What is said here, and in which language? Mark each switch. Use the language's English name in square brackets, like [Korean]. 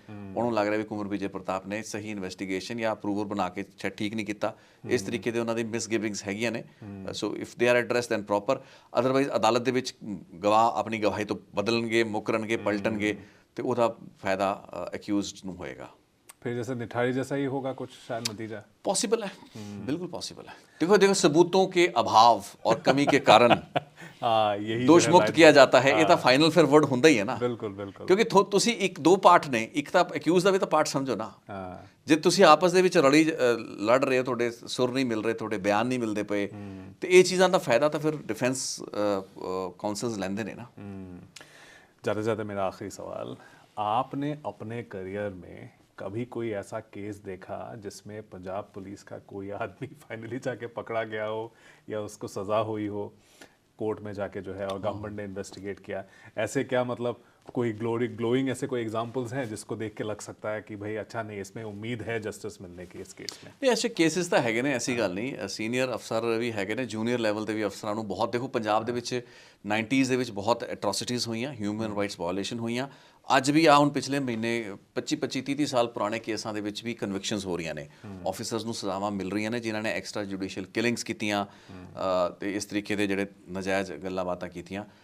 [Punjabi] ਉਹਨੂੰ ਲੱਗ ਰਿਹਾ ਵੀ ਕੁੰਵਰ ਵਿਜੇ ਪ੍ਰਤਾਪ ਨੇ ਸਹੀ ਇਨਵੈਸਟੀਗੇਸ਼ਨ ਜਾਂ ਅਪਰੂਵਰ ਬਣਾ ਕੇ ਠੀਕ ਨਹੀਂ ਕੀਤਾ, ਇਸ ਤਰੀਕੇ ਦੇ ਉਹਨਾਂ ਦੀ ਮਿਸਗਿਵਿੰਗਸ ਹੈਗੀਆਂ ਨੇ। [English] so if they are address then proper, otherwise [Punjabi] ਅਦਾਲਤ ਦੇ ਵਿੱਚ ਗਵਾਹ ਆਪਣੀ ਗਵਾਹੀ ਤੋਂ ਬਦਲਣਗੇ, ਮੁਕਰਨਗੇ, ਪਲਟਣਗੇ, ਤੇ ਉਹਦਾ ਫਾਇਦਾ ਅਕਿਊਜ਼ਡ ਨੂੰ ਹੋਏਗਾ। [Hindi] फिर जैसे निठारी जैसा ही होगा कुछ शायद नतीजा? पॉसिबल है, बिल्कुल पॉसिबल है। देखो सबूतों के अभाव और कमी के कारण यही दोष मुक्त किया जाता है, ये तो फाइनल फिर वर्ड [Punjabi] ਹੁੰਦਾ ਹੀ ਹੈ ਨਾ। ਬਿਲਕੁਲ ਬਿਲਕੁਲ, ਕਿਉਂਕਿ ਤੁਸੀਂ ਇੱਕ ਦੋ ਪਾਰਟ ਨੇ, ਇੱਕ ਤਾਂ ਅਕਿਊਜ਼ ਦਾ ਵੀ ਤਾਂ ਪਾਰਟ ਸਮਝੋ ਨਾ। ਜੇ ਤੁਸੀਂ ਆਪਸ ਦੇ ਵਿੱਚ ਲੜ ਰਹੇ ਹੋ, ਤੁਹਾਡੇ ਸੁਰ ਨਹੀਂ ਮਿਲ ਰਹੇ, ਤੁਹਾਡੇ ਬਿਆਨ ਨਹੀਂ ਮਿਲਦੇ ਪਏ, ਤੇ ਇਹ ਚੀਜ਼ਾਂ ਦਾ ਫਾਇਦਾ ਤਾਂ ਫਿਰ ਡਿਫੈਂਸ ਕਾਉਂਸਲਸ ਲੈਂਦੇ ਨੇ ਨਾ। [Hindi] ज़्यादा से ज़्यादा मेरा आखिरी सवाल, आपने अपने करियर में कभी कोई ऐसा केस देखा जिसमें पंजाब पुलिस का कोई आदमी फाइनली जाके पकड़ा गया हो या उसको सज़ा हुई हो कोर्ट में जाके जो है, और गवर्नमेंट ने इन्वेस्टिगेट किया? ऐसे क्या मतलब कोई ग्लोइंग ऐसे कोई एग्जांपल्स हैं जिसको देख के लग सकता है कि भाई अच्छा नहीं, इसमें उम्मीद है जस्टिस मिलने की इस केस में? [Punjabi] ਨਹੀਂ, ਐਸੇ ਕੇਸਿਸ ਤਾਂ ਹੈਗੇ ਨੇ, ਐਸੀ ਗੱਲ ਨਹੀਂ। ਸੀਨੀਅਰ ਅਫਸਰ ਵੀ ਹੈਗੇ ਨੇ, ਜੂਨੀਅਰ ਲੈਵਲ ਤੇ ਵੀ ਅਫਸਰਾਂ ਨੂੰ ਬਹੁਤ, ਦੇਖੋ ਪੰਜਾਬ ਦੇ ਵਿੱਚ 90s ਦੇ ਵਿੱਚ ਬਹੁਤ ਐਟਰੋਸਿਟੀਜ਼ ਹੋਈਆਂ, ਹਿਊਮਨ ਰਾਈਟਸ ਵਾਇਓਲੇਸ਼ਨ ਹੋਈਆਂ। ਅੱਜ ਵੀ ਹੁਣ ਪਿਛਲੇ ਮਹੀਨੇ 25 30 ਸਾਲ ਪੁਰਾਣੇ ਕੇਸਾਂ ਦੇ ਵਿੱਚ ਵੀ ਕਨਵਿਕਸ਼ਨਸ ਹੋ ਰਹੀਆਂ ਨੇ, ਆਫੀਸਰਸ ਨੂੰ ਸਜ਼ਾਵਾਂ ਮਿਲ ਰਹੀਆਂ ਨੇ ਜਿਨ੍ਹਾਂ ਨੇ ਐਕਸਟਰਾ ਜੁਡੀਸ਼ੀਅਲ ਕਿਲਿੰਗਸ ਕੀਤੀਆਂ ਤੇ ਇਸ ਤਰੀਕੇ ਦੇ ਜਿਹੜੇ ਨਜਾਇਜ਼ ਗੱਲਾਂ ਬਾਤਾਂ ਕੀਤੀਆਂ।